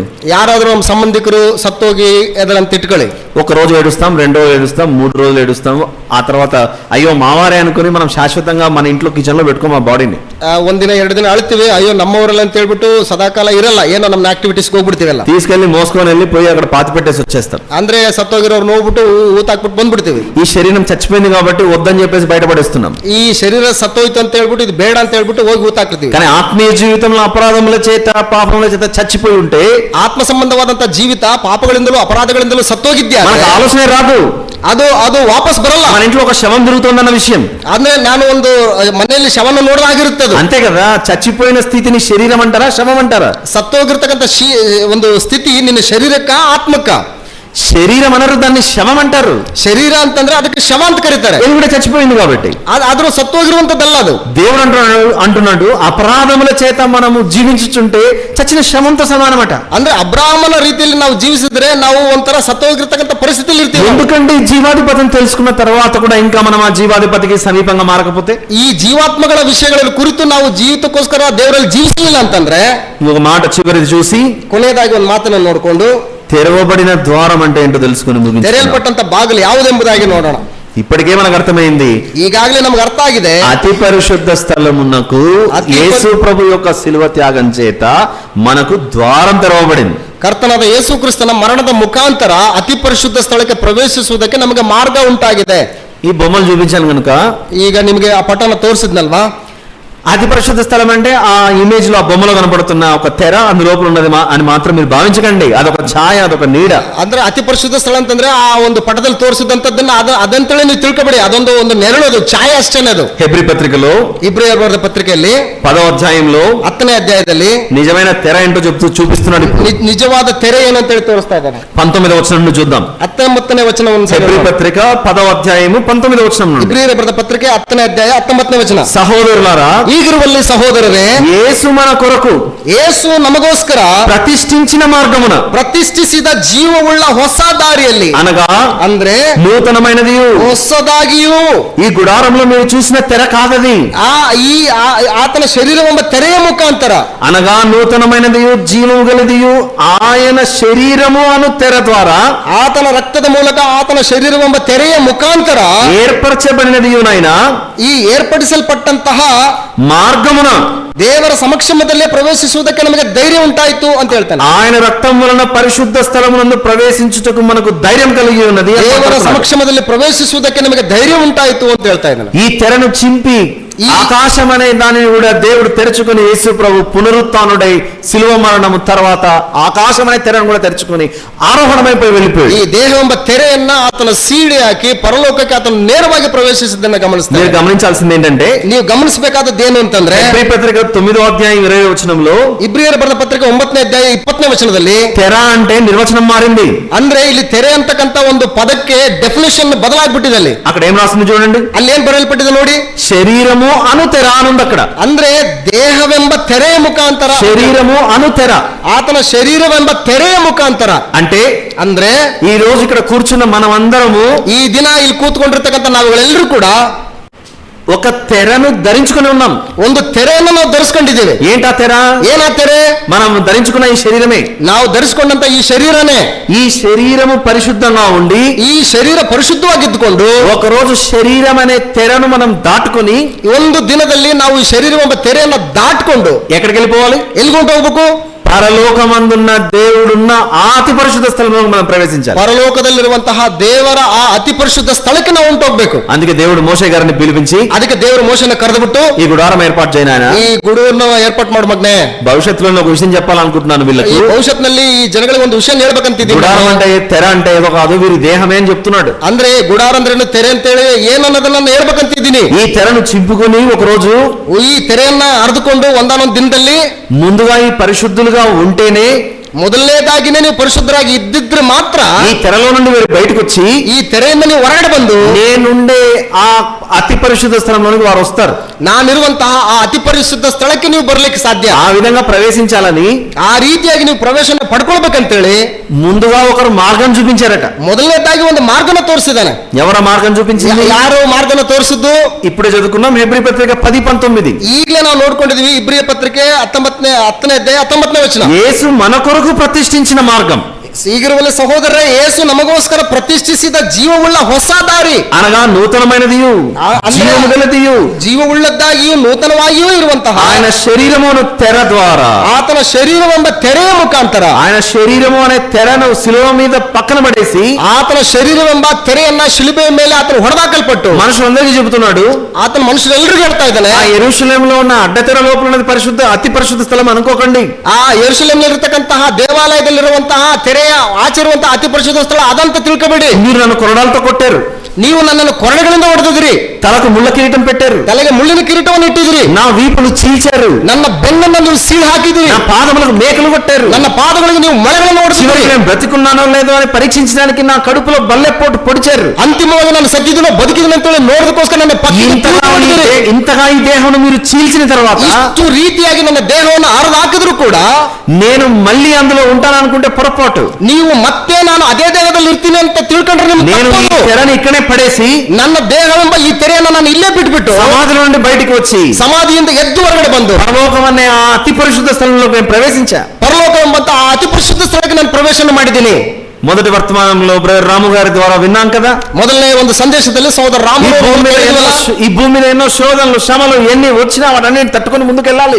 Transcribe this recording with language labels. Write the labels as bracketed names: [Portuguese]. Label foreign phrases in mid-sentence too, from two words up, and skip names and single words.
[Kannada] ಯಾರಾದ್ರೂ ನಮ್ಮ ಸಂಬಂಧಿಕರು ಸತ್ತೋಗಿ ಎದರಂತ ಇಟ್ಕೊಳ್ಳಿ, [Telugu] 1 రోజు ఏడుస్తాం, 2 రోజులు ఏడుస్తాం, 3 రోజులు ఏడుస్తాం, ఆ తర్వాత అయ్యో మావారే అనుకుని మనం శాశ్వతంగా మన ఇంట్లో కిచెన్ లో పెట్టుకోం ఆ బాడీని. [Kannada] ಒಂದಿನ 2 ದಿನ ಅಳ್ತೀವಿ, ಅಯ್ಯೋ ನಮ್ಮವರಲ್ಲ ಅಂತ ಹೇಳ್ಬಿಟ್ಟು ಸದಾಕಾಲ ಇರಲ್ಲ, ಏನೋ ನಮ್ಮ ಆಕ್ಟಿವಿಟೀಸ್ಗೆ ಹೋಗ್ಬಿಡ್ತೀವಲ್ಲ, [Telugu] తీసుకెళ్లి మోసుకొని వెళ్ళి పోయి అక్కడ పాతి పెట్టేసి వచ్చేస్తాం. [Kannada] ಅಂದ್ರೆ ಸತ್ತೋಗಿರೋರು ನೋಡ್ಬಿಟ್ಟು ಊತಾಕ್ಬಿಟ್ಟು ಬಂದ್ಬಿಡ್ತೀವಿ. [Telugu] ఈ శరీరం చచ్చిపోయింది కాబట్టి వద్దని చెప్పేసి బయటపడేస్తున్నాం. [Kannada] ಈ ಶರೀರ ಸತ್ತೋಯ್ತು ಅಂತ ಹೇಳ್ಬಿಟ್ಟು ಇದು ಬೇಡ ಅಂತ ಹೇಳ್ಬಿಟ್ಟು ಹೋಗಿ ಊತಾಕ್ತಿವಿ. [Telugu] కానీ ఆత్మీయ జీవితంలో అపరాధముల చేత పాపముల చేత చచ్చిపోయి ఉంటే, [Kannada] ಆತ್ಮ ಸಂಬಂಧವಾದಂತ ಜೀವಿತ ಪಾಪಗಳಿಂದಲೂ ಅಪರಾಧಗಳಿಂದಲೂ ಸತ್ತೋಗಿದ್ಯಾ, [Telugu] మనకు ఆలోచನೆ రాదు, [Kannada] ಅದು ವಾಪಸ್ ಬರಲ್ಲ. [Telugu] మన ఇంట్లో ఒక శవం తిరుగుతుందన్న విషయం, [Kannada] ಅಂದ್ರೆ ನಾನು ಒಂದು ಮನೆಯಲ್ಲಿ ಶವನ ನೋಡಿದಾಗಿರುತ್ತದೆ. [Telugu] అంతే కదా. చచ్చిపోయిన స్థితిని శరీరం అంటారా, శవం అంటారా? [Kannada] ಸತ್ತೋಗಿರ್ತಕ್ಕಂಥ ಒಂದು ಸ್ಥಿತಿ ನಿನ್ನ ಶರೀರಕ್ಕ ಆತ್ಮಕ್ಕ? [Telugu] శరీరం అనరు, దాన్ని శవం అంటారు. [Kannada] ಶರೀರ ಅಂತಂದ್ರೆ ಅದಕ್ಕೆ ಶವ ಅಂತ ಕರೀತಾರೆ, [Telugu] ఇది కూడా చచ్చిపోయింది కాబట్టి. [Kannada] ಆದ್ರೂ సత్తోగిರುವಂತದ್ದಲ್ಲ ಅದು. [Telugu] దేవుడు అంటున్నాడు అపరాధముల చేత మనము జీవించుచుంటే చచ్చిన శవంతో సమానమట. [Kannada] ಅಂದ್ರೆ ಅಬ್ರಾಹ್ಮನ ರೀತಿಯಲ್ಲಿ ನಾವು ಜೀವಿಸಿದ್ರೆ ನಾವು ಒಂಥರ ಸತ್ತೋಗಿರ್ತಕ್ಕಂಥ ಪರಿಸ್ಥಿತಿಯಲ್ಲಿ ಇರ್ತೀವಿ. [Telugu] ఎందుకంటే ఈ జీవాధిపతిని తెలుసుకున్న తర్వాత కూడా ఇంకా మనం ఆ జీవాధిపతికి సమీపంగా మారకపోతే, [Kannada] ಈ ಜೀವಾತ್ಮಗಳ ವಿಷಯಗಳ ಕುರಿತು ನಾವು ಜೀವಿತಕ್ಕೋಸ್ಕರ ದೇವರಲ್ಲಿ ಜೀವಿಸಲಿಲ್ಲ ಅಂತಂದ್ರೆ, [Telugu] ఒక మాట చివరిది చూసి [Kannada] ಕೊನೆಯದಾಗಿ ಒಂದು ಮಾತನ್ನು ನೋಡಿಕೊಂಡು [Telugu] తెరవబడిన ద్వారం అంటే ఏంటో తెలుసుకుని ముగించాలి. [Kannada] ತೆರೆಯಲ್ಪಟ್ಟಂತ ಬಾಗಿಲು ಯಾವುದೆಂಬುದಾಗಿ ನೋಡೋಣ. [Telugu] ఇప్పటికే మనకు అర్థమైంది, [Kannada] ಈಗಾಗಲೇ ನಮ್ಗೆ ಅರ್ಥ ಆಗಿದೆ, [Telugu] అతి పరిశుద్ధ స్థలమునకు యేసు ప్రభు యొక్క శిలువ త్యాగం చేత మనకు ద్వారం తెరవబడింది. [Kannada] ಕರ್ತನಾದ ಯೇಸು ಕ್ರಿಸ್ತನ ಮರಣದ ಮುಖಾಂತರ ಅತಿ ಪರಿಶುದ್ಧ ಸ್ಥಳಕ್ಕೆ ಪ್ರವೇಶಿಸುವುದಕ್ಕೆ ನಮಗೆ ಮಾರ್ಗ ಉಂಟಾಗಿದೆ. [Telugu] ఈ బొమ్మలు చూపించాను కనుక [Kannada] ಈಗ ನಿಮಗೆ ಆ ಪಟನ ತೋರಿಸಿದ್ನಲ್ವಾ, [Telugu] అతి పరిశుద్ధ స్థలం అంటే ఆ ఇమేజ్ లో, ఆ బొమ్మలో కనపడుతున్న ఒక తెర అందులోపల ఉన్నది అని మాత్రం మీరు భావించకండి. అదొక ఛాయ, అదొక నీడ. [Kannada] ಅಂದ್ರೆ ಅತಿ ಪರಿಶುದ್ಧ ಸ್ಥಳ ಅಂತಂದ್ರೆ ಆ ಒಂದು ಪಟದಲ್ಲಿ ತೋರಿಸಿದಂತದ್ದನ್ನ ಅದಂತೇಳಿ ನೀವು ತಿಳ್ಕೊಬೇಡಿ, ಅದೊಂದು ನೆರಳು, ಅದು ಛಾಯೆ ಅಷ್ಟೇನೆ. ಅದು [Telugu] హెబ్రీ పత్రికలో [Kannada] ಇಬ್ರಿಯರು ಬರೆದ ಪತ್ರಿಕೆಯಲ್ಲಿ [Telugu] 10వ అధ్యాయంలో [Kannada] 10ನೇ ಅಧ್ಯಾಯದಲ್ಲಿ [Telugu] నిజమైన తెర ఏంటో చూపిస్తున్నాడు. [Kannada] ನಿಜವಾದ ತೆರೆ ಏನು ಅಂತ ಹೇಳಿ ತೋರಿಸ್ತಾ ಇದ್ದಾನೆ. [Telugu] 19వ వచనం నుండి చూద్దాం. [Kannada] 19ನೇ ವಚನವನ್ನು [Telugu] హెబ్రీ పత్రిక 10వ అధ్యాయము 19వ వచనం నుండి. [Kannada] ಇಬ್ರಿಯರು ಬರೆದ ಪತ್ರಿಕೆ 10ನೇ ಅಧ್ಯಾಯ 19ನೇ ವಚನ. [Telugu] సహోదరులారా, [Kannada] ಈಗಿರುವಲ್ಲಿ ಸಹೋದರರೇ, [Telugu] యేసు మన కొరకు [Kannada] ಯೇಸು ನಮಗೋಸ್ಕರ [Telugu] ప్రతిష్ఠించిన మార్గమున, [Kannada] ಪ್ರತಿಷ್ಠಿಸಿದ ಜೀವವುಳ್ಳ ಹೊಸ ದಾರಿಯಲ್ಲಿ, [Telugu] అనగా [Kannada] ಅಂದ್ರೆ [Telugu] నూతనమైనది, [Kannada] ಹೊಸದಾಗಿಯೂ, [Telugu] ఈ గుడారంలో మీరు చూసిన తెర కాదది, [Kannada] ಆತನ ಶರೀರವೆಂಬ ತೆರೆಯ ಮುಖ ముఖాంತರ, [Telugu] అనగా నూతనమైనదియు జీవము గలదియు ఆయన శరీరము అను తెర ద్వారా [Kannada] ಆತನ ರಕ್ತದ ಮೂಲಕ ಆತನ ಶರೀರವೆಂಬ ತೆರೆಯ ಮುಖಾಂತರ [Telugu] ఏర్పరచబడినదియునైనా [Kannada] ಈ ಏರ್ಪಡಿಸಲ್ಪಟ್ಟಂತಹ [Telugu] మార్గమున [Kannada] ದೇವರ ಸಮಕ್ಷಮದಲ್ಲೇ ಪ್ರವೇಶಿಸುವುದಕ್ಕೆ ನಮಗೆ ಧೈರ್ಯ ಉಂಟಾಯಿತು ಅಂತ ಹೇಳ್ತಾನೆ. [Telugu] ఆయన రక్తం వలన పరిశుద్ధ స్థలమునందు ప్రవేశించుటకు మనకు ధైర్యం కలిగి ఉన్నది. [Kannada] ದೇವರ ಸಮಕ್ಷಮದಲ್ಲಿ ಪ್ರವೇಶಿಸುವುದಕ್ಕೆ ನಮಗೆ ಧೈರ್ಯ ಉಂಟಾಯಿತು ಅಂತ ಹೇಳ್ತಾ ಇದ್ದಾನೆ. [Telugu] ఈ తెరను చింపి ఆకాశం అనే దానిని కూడా దేవుడు తెరుచుకుని యేసు ప్రభు పునరుత్థానుడై శిలువ మరణము తర్వాత ఆకాశం అనే తెరను కూడా తెరుచుకుని ఆరోహణమైపోయి వెళ్ళిపోయాడు. [Kannada] ಈ ದೇಹವೆಂಬ ತೆರೆಯನ್ನ ಆತನ ಸೀಡಿ ಹಾಕಿ ಪರಲೋಕಕ್ಕೆ ಆತನ ನೇರವಾಗಿ ಪ್ರವೇಶಿಸಿದ್ದನ್ನ ಗಮನಿಸ್ತಾರೆ. [Telugu] మీరు గమనించాల్సింది ఏంటంటే, [Kannada] ನೀವು ಗಮನಿಸಬೇಕಾದದ್ದು ಏನು ಅಂತಂದ್ರೆ, [Telugu] హెబ్రీ పత్రిక 9వ అధ్యాయం 20వ వచనంలో [Kannada] ಇಬ್ರಿಯರ ಬರೆದ ಪತ್ರಿಕೆ 9ನೇ ಅಧ್ಯಾಯ 20ನೇ ವಚನದಲ್ಲಿ [Telugu] తెర అంటే నిర్వచనం మారింది. [Kannada] ಅಂದ್ರೆ ಇಲ್ಲಿ ತೆರೆ ಅಂತಕ್ಕಂತ ಒಂದು ಪದಕ್ಕೆ ಡೆಫಿನೇಷನ್ ಬದಲಾಗ್ಬಿಟ್ಟಿದೆ. ಅಲ್ಲಿ [Telugu] అక్కడ ఏం రాసింది చూడండి, [Kannada] ಅಲ್ಲಿ ಏನ್ ಬರೆಯಲ್ಪಟ್ಟಿದೆ ನೋಡಿ, [Telugu] శరీరము అను తెర అనుంది. అక్కడ [Kannada] ಅಂದ್ರೆ ದೇಹವೆಂಬ ತೆರೆಯ ಮುಖಾಂತರ, [Telugu] శరీరము అను తెర, [Kannada] ಆತನ ಶರೀರವೆಂಬ ತೆರೆಯ ಮುಖಾಂತರ. [Telugu] అంటే [Kannada] ಅಂದ್ರೆ [Telugu] ఈ రోజు ఇక్కడ కూర్చున్న మనం అందరము [Kannada] ಈ ದಿನ ಇಲ್ಲಿ ಕೂತ್ಕೊಂಡಿರ್ತಕ್ಕಂಥ ನಾವುಗಳೆಲ್ಲರೂ ಕೂಡ [Telugu] ఒక తెరను ధరించుకుని ఉన్నాం. [Kannada] ಒಂದು ತೆರೆಯನ್ನು ನಾವು ಧರಿಸ್ಕೊಂಡಿದ್ದೇವೆ. [Telugu] ఏంటా తెర? [Kannada] ಏನಾ ತೆರೆ? [Telugu] మనం ధరించుకున్న ఈ శరీరమే. [Kannada] ನಾವು ಧರಿಸಿಕೊಂಡಂತ ಈ ಶರೀರನೇ. [Telugu] ఈ శరీరము పరిశుద్ధంగా ఉండి, [Kannada] ಈ ಶರೀರ ಪರಿಶುದ್ಧವಾಗಿದ್ದುಕೊಂಡು [Telugu] ఒక రోజు శరీరం అనే తెరను మనం దాటుకొని [Kannada] ಒಂದು ದಿನದಲ್ಲಿ ನಾವು ಈ ಶರೀರವೆಂಬ ತೆರೆಯನ್ನ ದಾಟ್ಕೊಂಡು [Telugu] ఎక్కడికి వెళ్ళిపోవాలి? [Kannada] ಎಲ್ಗೊಂಡು ಹೋಗ್ಬೇಕು? [Telugu] పరలోకమందున్న దేవుడున్న ఆ అతి పరిశుద్ధ స్థలంలో మనం ప్రవేశించాలి. [Kannada] ಪರಲೋಕದಲ್ಲಿರುವಂತಹ ದೇವರ ಆ ಅತಿ ಪರಿಶುದ್ಧ ಸ್ಥಳಕ್ಕೆ ನಾವು ಹೊಂಟೋಗ್ಬೇಕು. [Telugu] అందుకే దేవుడు మోషే గారిని పిలిపించి [Kannada] ಅದಕ್ಕೆ ದೇವರು ಮೋಶೆನ ಕರೆದುಬಿಟ್ಟು [Telugu] ఈ గుడారం ఏర్పాటు చేయను ఆయన, [Kannada] ಈ ಗುಡುವನ್ನು ಏರ್ಪಾಟ್ ಮಾಡು ಮಗ್ನೆ. [Telugu] భవిష్యత్తులో ఒక విషయం చెప్పాలనుకుంటున్నాను [Kannada] ಈ [Telugu] వీళ్ళకి. [Kannada] ಭವಿಷ್ಯತ್ನಲ್ಲಿ ಈ ಜನಗಳಿಗೆ ಒಂದು ವಿಷಯ ಹೇಳ್ಬೇಕಂತಿದ್ದೀನಿ. [Telugu] గుడారం అంటే తెర అంటే ఏదో కాదు, వీరి దేహమే అని చెప్తున్నాడు. [Kannada] ಅಂದ್ರೆ ಗುಡಾರ ಅಂದ್ರೆ ತೆರೆ ಅಂತೇಳಿ ಏನನ್ನೋದನ್ನ ಹೇಳ್ಬೇಕಂತಿದ್ದೀನಿ. [Telugu] ఈ తెరను చింపుకొని ఒక రోజు [Kannada] ಈ ತೆರೆಯನ್ನ ಅರ್ದುಕೊಂಡು ಒಂದಾನೊಂದು ದಿನದಲ್ಲಿ [Telugu] ముందుగా ఈ పరిశుద్ధులుగా ఉంటేనే, [Kannada] ಮೊದಲನೇದಾಗಿನೇ ನೀವು ಪರಿಶುದ್ಧರಾಗಿ ಇದ್ದಿದ್ರೆ ಮಾತ್ರ [Telugu] ఈ తెరలో నుండి మీరు బయటకు వచ్చి [Kannada] ಈ ತೆರೆಯಿಂದ ನೀವು ಹೊರಗಡೆ ಬಂದು [Telugu] నేనుండే ఆ అతి పరిశుద్ధ స్థలంలోనికి వారు వస్తారు. [Kannada] ನಾನಿರುವಂತಹ ಆ ಅತಿ ಪರಿಶುದ್ಧ ಸ್ಥಳಕ್ಕೆ ನೀವು ಬರ್ಲಿಕ್ಕೆ ಸಾಧ್ಯ. [Telugu] ఆ విధంగా ప్రవేశించాలని [Kannada] ಆ ರೀತಿಯಾಗಿ ನೀವು ಪ್ರವೇಶನ ಪಡ್ಕೊಳ್ಬೇಕಂತೇಳಿ [Telugu] ముందుగా ఒకరు మార్గం చూపించారట. [Kannada] ಮೊದಲನೇದಾಗಿ ಒಂದು ಮಾರ್ಗನ ತೋರಿಸಿದಾನೆ. [Telugu] ఎవర మార్గం చూపించింది? [Kannada] ಯಾರು ಮಾರ್ಗನ ತೋರಿಸಿದ್ದು? [Telugu] ఇప్పుడే చదువుకున్నాం హెబ్రీ పత్రిక 10:19. [Kannada] ಈಗಲೇ ನಾವು ನೋಡ್ಕೊಂಡಿದೀವಿ ಇಬ್ರಿಯ ಪತ್ರಿಕೆ 10ನೇ ಅಧ್ಯಾಯ 19ನೇ ವಚನ. [Telugu] యేసు మన కొరకు ప్రతిష్ఠించిన మార్గం, [Kannada] ಈಗಿರುವಲ್ಲಿ ಸಹೋದರರೇ, ಯೇಸು ನಮಗೋಸ್ಕರ ಪ್ರತಿಷ್ಠಿಸಿದ ಜೀವವುಳ್ಳ ಹೊಸ ದಾರಿ, [Telugu] అనగా నూతనమైనదియు జీవము గలదియు [Kannada] ಜೀವವುಳ್ಳದ್ದಾಗಿಯೂ ನೂತನವಾಗಿಯೂ ಇರುವಂತಹ [Telugu] ఆయన శరీరమును తెర ద్వారా, [Kannada] ಆತನ ಶರೀರವೆಂಬ ತೆರೆಯ ಮುಖಾಂತರ, [Telugu] ఆయన శరీరము అనే తెరను శిలువ మీద పక్కన పడేసి [Kannada] ಆತನ ಶರೀರವೆಂಬ ತೆರೆಯನ್ನ ಶಿಲುಬೆಯ ಮೇಲೆ ಆತನು ಹೊಡೆದಾಕಲ್ಪಟ್ಟು [Telugu] మనుషులందరికీ చెబుతున్నాడు, [Kannada] ಆತನ ಮನುಷ್ಯರೆಲ್ಲರಿಗೂ ಹೇಳ್ತಾ ಇದ್ದಾನೆ, [Telugu] ఆ యెరూషలేములో ఉన్న అడ్డతెర లోపల ఉన్నది పరిశుద్ధ అతి పరిశుద్ధ స్థలం అనుకోకండి. [Kannada] ಆ ಯೆರೂಸಲೇಮಿನಲ್ಲಿರತಕ್ಕಂತಹ ದೇವಾಲಯದಲ್ಲಿರುವಂತಹ ತೆರೆಯ ಆಚರಿರುವಂತಹ ಅತಿ ಪರಿಶುದ್ಧ ಸ್ಥಳ ಅದಂತ ತಿಳ್ಕೊಬೇಡಿ. [Telugu] మీరు నన్ను కొరడాలతో కొట్టారు, [Kannada] ನೀವು ನನ್ನನ್ನು ಕೊರಡೆಗಳಿಂದ ಹೊಡೆದಿದ್ರಿ, [Telugu] తలకు ముళ్ళ కిరీటం పెట్టారు, [Kannada] ತಲೆಗೆ ಮುಳ್ಳಿನ ಕಿರೀಟವನ್ನು ಇಟ್ಟಿದ್ರಿ, [Telugu] నా వీపును చీల్చారు, [Kannada] ನನ್ನ ಬೆನ್ನನ್ನು ನೀವು ಸೀಳು ಹಾಕಿದ್ರಿ, [Telugu] నా పాదములకు మేకలు కొట్టారు, [Kannada] ನನ್ನ ಪಾದಗಳಿಗೆ ನೀವು ಮೊಳೆಗಳನ್ನು [Telugu] చివరికి [Kannada] ಹೊಡೆಸಿದ್ರಿ, [Telugu] నేను బ్రతికున్నానో లేదో అని పరీక్షించడానికి నా కడుపులో బల్లెపోటు పొడిచారు. [Kannada] ಅಂತಿಮವಾಗಿ ನಾನು ಸತ್ತಿದ್ದೀನೋ ಬದುಕಿದ್ದೀನಿ ಅಂತೇಳಿ ನೋಡೋದಕ್ಕೋಸ್ಕರ ನನ್ನ [Telugu] ఇంతగా ఈ దేహం మీరు చీల్చిన తర్వాత [Kannada] ಇಷ್ಟು ರೀತಿಯಾಗಿ ನನ್ನ ದೇಹವನ್ನು ಹರಿದು ಹಾಕಿದ್ರು ಕೂಡ [Telugu] నేను మళ్ళీ అందులో ఉంటాననుకుంటే పొరపాటు. [Kannada] ನೀವು ಮತ್ತೆ ನಾನು ಅದೇ ದೇಹದಲ್ಲಿ ಇರ್ತೀನಿ ಅಂತ ತಿಳ್ಕೊಂಡ್ರೆ ನಿಮ್ಗೆ [Telugu] నేను ఈ [Kannada] ತಪ್ಪದು. [Telugu] తెరని ఇక్కడే పడేసి [Kannada] ನನ್ನ ದೇಹವೆಂಬ ಈ ತೆರೆಯನ್ನು ನಾನು ಇಲ್ಲೇ ಬಿಟ್ಬಿಟ್ಟು [Telugu] సమాధిలో నుండి బయటికి వచ్చి [Kannada] ಸಮಾಧಿಯಿಂದ ಎದ್ದು ಹೊರಗಡೆ ಬಂದು [Telugu] పరలోకం అనే ఆ అతి పరిశుద్ధ స్థలంలోకి నేను ప్రవేశించా. [Kannada] ಪರಲೋಕ ಎಂಬಂತ ಆ ಅತಿ ಪರಿಶುದ್ಧ ಸ್ಥಳಕ್ಕೆ ನಾನು ಪ್ರವೇಶನ ಮಾಡಿದ್ದೀನಿ. [Telugu] మొదటి వర్తమానంలో బ్రదర్ రాము గారి ద్వారా విన్నాం కదా, [Kannada] ಮೊದಲನೇ ಒಂದು ಸಂದೇಶದಲ್ಲಿ ಸಹೋದರ ರಾಮ [Telugu] ఈ భూమి మీద ఎన్నో శోధనలు శ్రమలు ఎన్ని వచ్చినా వాటన్నిటిని తట్టుకొని ముందుకెళ్ళాలి.